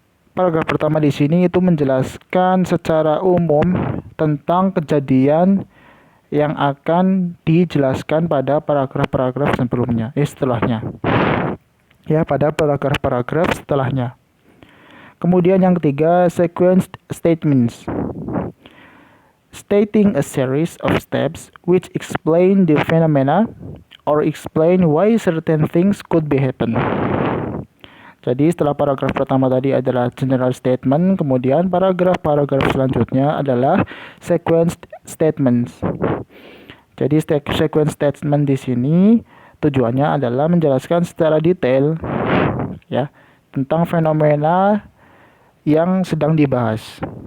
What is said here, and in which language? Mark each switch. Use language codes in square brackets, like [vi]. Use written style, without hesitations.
[id] Paragraf pertama di sini itu menjelaskan secara umum tentang kejadian yang akan dijelaskan pada paragraf-paragraf sebelumnya, setelahnya. Ya, pada paragraf-paragraf setelahnya. Kemudian yang ketiga, sequence statements. [en] Stating a series of steps which explain the phenomena or explain why certain things could be happen. [id] Jadi setelah paragraf pertama tadi adalah general statement, kemudian paragraf-paragraf selanjutnya adalah sequence statements. Jadi sequence statement di sini tujuannya adalah menjelaskan secara detail, ya, tentang fenomena yang sedang dibahas.